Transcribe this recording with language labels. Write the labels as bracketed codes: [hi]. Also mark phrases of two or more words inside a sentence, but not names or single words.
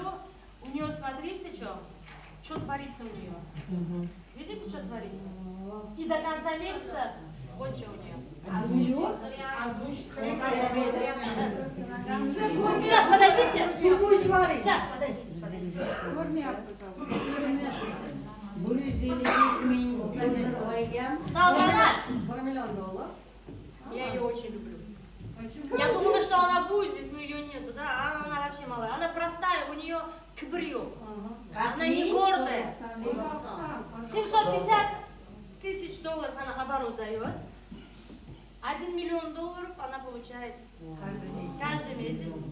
[ru] У нее, смотрите, что творится у нее. Видите, что творится? И до конца месяца вот что у нее. Сейчас, подождите. Сейчас, подождите. [uz] 155 ming dollar oyga. Салтанат. 1 million dollar. [ru] Я ее очень люблю. Я думала, что она будет здесь, но ее нету, да? Она вообще малая. Она простая, у нее кабрио. Она не гордая. 750 тысяч долларов она оборот дает. 1 миллион долларов она получает каждый месяц.